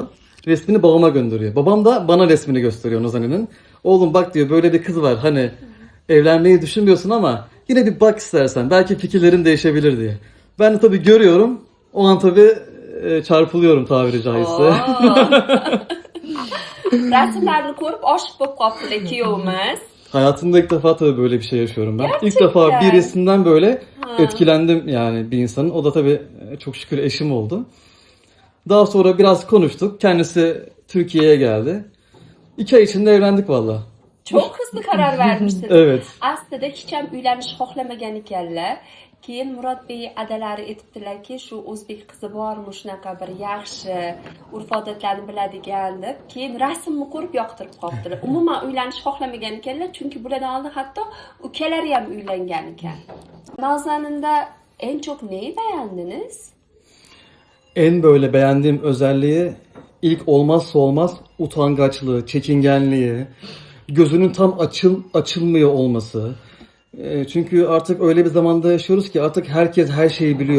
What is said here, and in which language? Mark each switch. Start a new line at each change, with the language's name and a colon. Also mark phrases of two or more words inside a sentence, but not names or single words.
Turkish: Resmini babama gönderiyor. Babam da bana resmini gösteriyor Nozanin'in. Oğlum bak diyor, böyle bir kız var. Hani evlenmeyi düşünmüyorsun ama yine bir bak istersen. Belki fikirlerin değişebilir diye. Ben de tabii görüyorum. O an tabii çarpılıyorum tabiri caizse.
Uzbek: Resimlerini ko'rib aşık bo'lib qolibdilar kuyovimiz.
Turkish: Hayatımda ilk defa tabii böyle bir şey yaşıyorum ben. İlk Gerçekten. defa bir resimden böyle etkilendim yani bir insanın. O da tabii çok şükür eşim oldu. Daha sonra biraz konuştuk. Kendisi Türkiye'ye geldi. 2 ay içinde evlendik valla. Çok hızlı karar vermişsiniz. Evet.
Uzbek: Aslida hech ham uylanish xohlamagan ekanlar. Keyin Murod Bey adalari aytibdilarki, shu o'zbek qizi bormi, shunaqa bir yaxshi urf-odatlarni biladigan deb. Keyin rasmni ko'rib yoqtirib qolibdilar. Umuman uylanish xohlamagan ekanlar, chunki bulardan oldin hatto ukalari ham uylangan ekan.
Turkish: Nozaninda en çok neyi beğendiniz? En böyle beğendiğim özelliği ilk olmazsa olmaz utangaçlığı, çekingenliği, gözünün tam açılmıyor olması. Çünkü artık öyle bir zamanda yaşıyoruz ki artık herkes her şeyi biliyor.